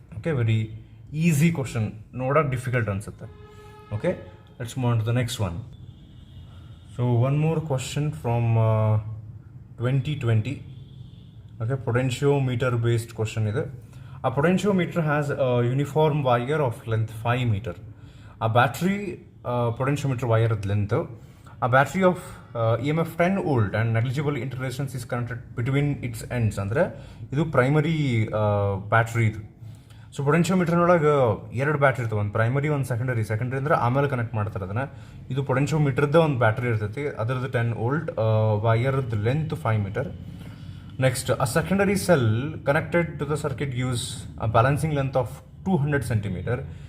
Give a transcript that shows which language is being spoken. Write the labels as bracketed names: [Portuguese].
[English] okay, very easy question, [Kannada] ನೋಡೋಕೆ [English] difficult [Kannada] ಅನಿಸುತ್ತೆ. [English] Okay, let's move on to the next one. So one more question from 2020. Okay, potentiometer based question is. A potentiometer has a uniform wire of length 5 meter. A battery potentiometer wire length. A battery of EMF 10 volt and negligible interresistance is connected between its ends. [Kannada] Andre idu primary battery idu. So ಪೊಟೆನ್ಷಿಯೋಮೀಟರ್ನೊಳಗೆ 2 battery ಇರ್ತವೆ, ಒಂದು primary ಒಂದು secondary. Secondary ಅಂದರೆ ಆಮೇಲೆ connect ಮಾಡ್ತಾರೆ ಅದನ್ನು. ಇದು ಪೊಟೆನ್ಷಿಯೋಮೀಟರ್ದ ಒಂದು battery ಇರ್ತೈತಿ, ಅದರದ್ದು 10 volt, ವೈಯರ್ದು length 5 metre. [English] Next, a secondary cell connected to the circuit gives a balancing length of 200 centimetre.